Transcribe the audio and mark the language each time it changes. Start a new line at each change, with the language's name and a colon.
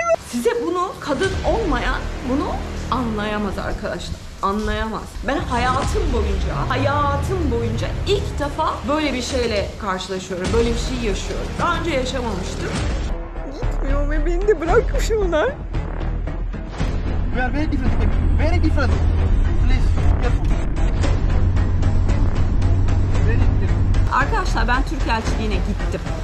Turkish: Size bunu kadın olmayan bunu anlayamaz arkadaşlar. Anlayamaz. Ben hayatım boyunca ilk defa böyle bir şeyle karşılaşıyorum. Böyle bir şey yaşıyorum. Daha önce yaşamamıştım. Gitmiyor ve beni de bırakmış onlar.
English: We are very different, very different. Please, careful. Very different.
Turkish: Arkadaşlar ben Türk elçiliğine gittim.